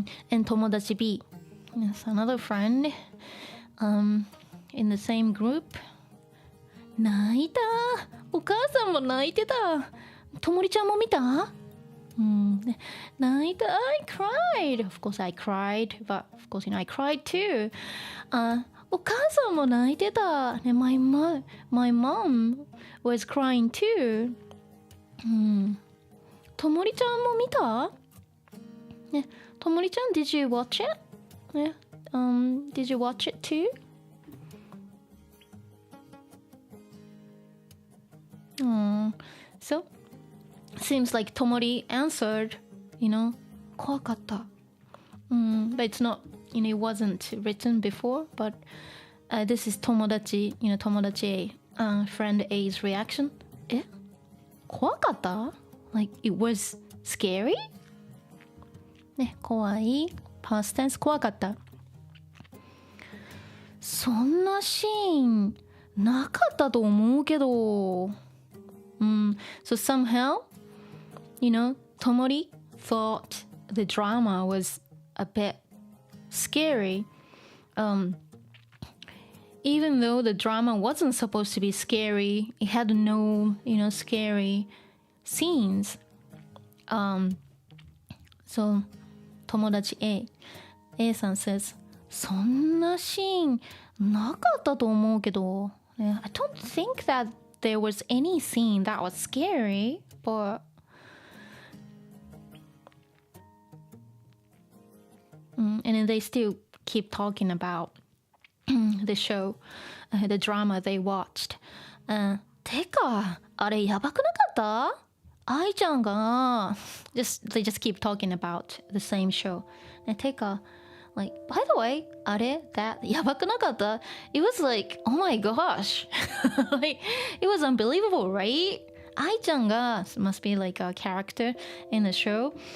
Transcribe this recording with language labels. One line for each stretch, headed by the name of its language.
English: and 友達 B yes, another friend in the same group
Japanese: 泣いたお母さんも泣いてたともりちゃんも見た泣いた
English: I cried of course I cried but of course you know I cried too
Japanese: お母さんも泣いてた、ね、
English: my mom was crying too
Japanese: ともりちゃんも見たね、ともりちゃん
English: Did you watch it? ね、Did you watch it too? So seems like Tomori answered,
Japanese: 怖かった。
English: But it's not, it wasn't written before, but this is 友達 友達 A, friend A's reaction.
Japanese: 怖かった
English: Like it was scary?
Japanese: ね、怖い
English: past tense 怖かった。
Japanese: そんなシーンなかったと思うけど。
English: So somehow, Tomori thought the drama was a bit scary. Even though the drama wasn't supposed to be scary, it had no, scary scenes. So 友達 A さん says
Japanese: そんなシーンなかったと思うけど、
English: I don't think that there was any scene that was scary, but and then they still keep talking about the show, the drama they watched.
Japanese: てかあれやばくなかった？愛ちゃんが
English: they just keep talking about the same show. てか like by the way あれ that
Japanese: やばくなかった？
English: It was like oh my gosh like it was unbelievable, right?
Japanese: 愛ちゃんが
English: must be like a character in the show.